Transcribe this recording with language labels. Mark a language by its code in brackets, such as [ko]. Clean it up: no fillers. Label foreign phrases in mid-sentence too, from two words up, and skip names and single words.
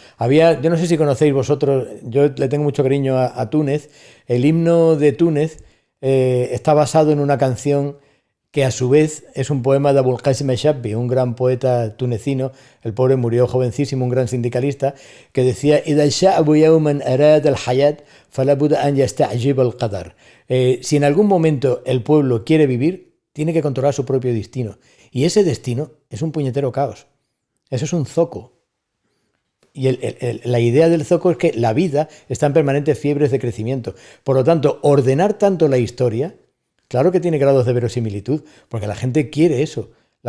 [es] Yo no sé si conocéis vosotros, yo le tengo mucho cariño a Túnez. El himno de Túnez está basado en una canción que a su vez es un poema de Abul Qasim Shabbi, un gran poeta tunecino. El pobre murió jovencísimo, un gran sindicalista, que decía: [ar] "إذا الشعب يوما أراد الحياة، فلا بد أن يستجيب القدر". [es] Si en algún momento el pueblo quiere vivir, tiene que controlar su propio destino. Y ese destino es un puñetero caos. Eso es un zoco. Y la idea del zoco es que la vida está en permanentes fiebres de crecimiento. Por lo tanto, ordenar tanto la historia, claro que tiene grados de verosimilitud, porque la gente quiere eso.